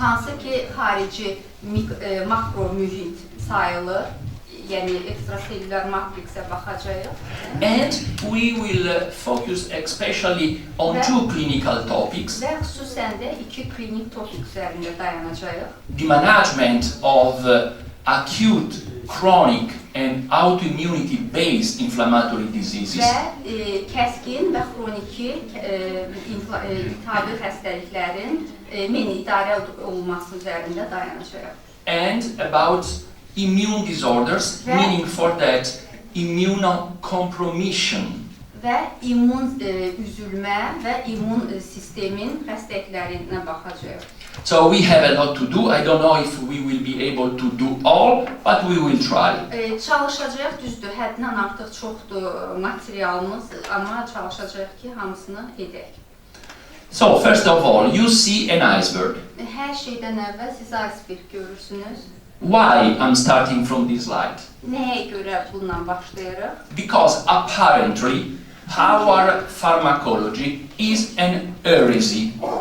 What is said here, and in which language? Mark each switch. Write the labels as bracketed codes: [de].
[az] Hansı ki, xarici makro mühit sayılır. Yəni ekstraselülər matriksə baxacağıq. [en] And we will focus especially on two clinical topics. [az] Və xüsusən də iki klinik topik üzərində dayanacağıq. [en] The management of acute, chronic and autoimmunity-based inflammatory diseases. [az] Və kəskin və xroniki iltihabi xəstəliklərin idarə olunması üzərində dayanacağıq. [en] And about immune disorders, meaning for that immunocompromission. [az] Və immun üzülmə və immun sistemin xəstəliklərinə baxacağıq. [en] So we have a lot to do. I don't know if we will be able to do all, but we will try. [az] Çalışacağıq, düzdür, həddindən artıq çoxdur materialımız, amma çalışacağıq ki, hamısını edək. [en] So first of all, you see an iceberg. [az] Hər şeydən əvvəl siz iceberg görürsünüz. [en] Why I'm starting from this slide? [az] Nəyə görə bundan başlayırıq? [en] Because apparently our pharmacology is an heresy.